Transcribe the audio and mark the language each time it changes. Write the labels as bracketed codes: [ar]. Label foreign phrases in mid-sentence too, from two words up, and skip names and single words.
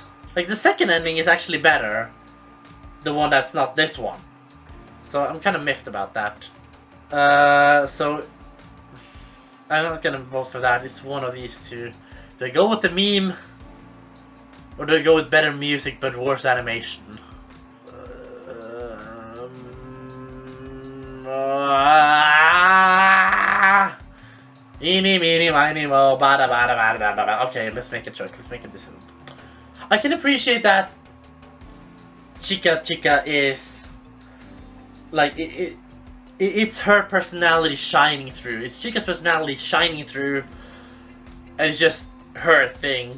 [en] Like, the second ending is actually better, the one that's not this one. So I'm kind of miffed about that. So I'm not gonna vote for that. It's one of these two. Do I go with the meme, or do I go with better music but worse animation? Eeny, meeny, miny, mo, bada, bada, bada, bada, bada. Okay, let's make a choice. Let's make a decision. I can appreciate that Chika Chika is like it's her personality shining through. It's Chika's personality shining through, and it's just her thing.